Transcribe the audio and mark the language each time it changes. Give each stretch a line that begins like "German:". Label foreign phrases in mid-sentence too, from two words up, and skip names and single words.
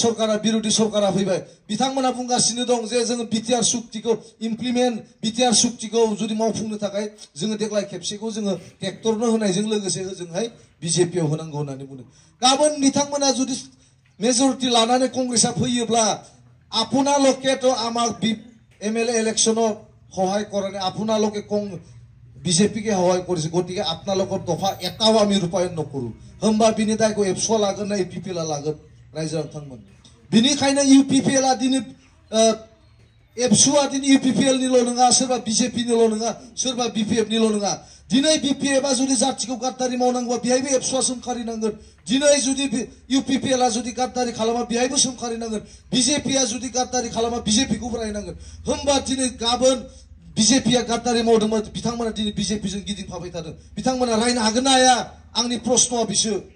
Bodo: सरकारा बिरोधी सरकारा फैबाय बिथांमोना बुंगासिनो दं जे जोङो बिटिआर सुक्तिखौ इमप्लिमेन्ट बिटिआर सुक्तिखौ जुदि मावफुंनो थाखाय जोङो देग्लाय खेबसेखौ जोङो ट्रेक्टरनो होनायजों लोगोसे होजोंहाय बिजेपियाव होनांगौ होननानै बुंदों गाबोन बिथांमोना जुदि मेजरिटी लानानै कंग्रेसआ फैयोब्ला
Assamese: আপোনালোকে তো আমাক এমএলএ ইলেকশনত সহায় কৰা নাই আপোনালোকে বিজেপিকে সহায় কৰিছে গতিকে আপোনালোকৰ দফা এটাও আমি ৰূপায়ণ নকৰো
Bodo: होमबा बिनि दायखौ एबसुआ लागोन ना इउपिपिएलआ लागोन रायजो नोंथांमोन बिनिखायनो इउपिपिएलआ दिनै एबसुआ दिनै इउपिपिएलनिल' नङा सोरबा बिजेपिनिल' नङा सोरबा बिपिएफनिल' नङा दिनै बिपिएफआ जुदि जाथिखौ गाद्दारि मावनांगौबा बेहायबो एबसुआ सोंखारिनांगोन दिनै जुदि इउपिपिएलआ जुदि गाद्दारि खालामा बेहायबो सोंखारिनांगोन बिजेपिआ जुदि गाद्दारि खालामा बिजेपिखौबो रायनांगोन होमबा दिनै गाबोन बिजेपिआ गाद्दारि मावदोंमोन बिथांमोना दिनै बिजेपिजों गिदिंफाबाय थादों बिथांमोना रायनो हागोन ना हाया आंनि प्रश्नआ बिसो